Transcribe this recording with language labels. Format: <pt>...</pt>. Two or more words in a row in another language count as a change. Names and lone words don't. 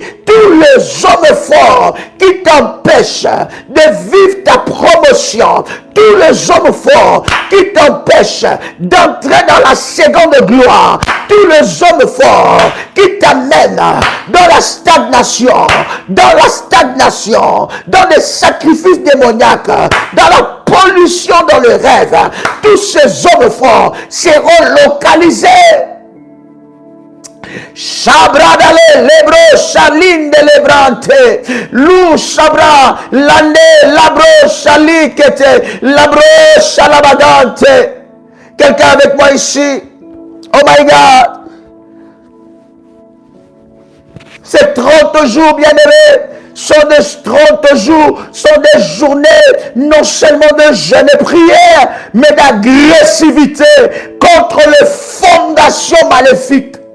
<fr>Tous les hommes forts qui t'empêchent de vivre ta promotion, tous les hommes forts qui t'empêchent d'entrer dans la seconde gloire, tous les hommes forts qui t'amènent dans la stagnation, dans des sacrifices démoniaques, dans la pollution dans le rêve, tous ces hommes forts seront localisés. Shabra dale lebro shaline de lebrante lou shabra lande labro shalikete labro shalabadante. Quelqu'un avec moi ici?</fr> <en>Oh my God!</en> <fr>Ces 30 jours, bien-aimés, sont des 30 jours, sont des journées non seulement de jeûne et prière, mais d'agressivité contre les fondations maléfiques.</fr>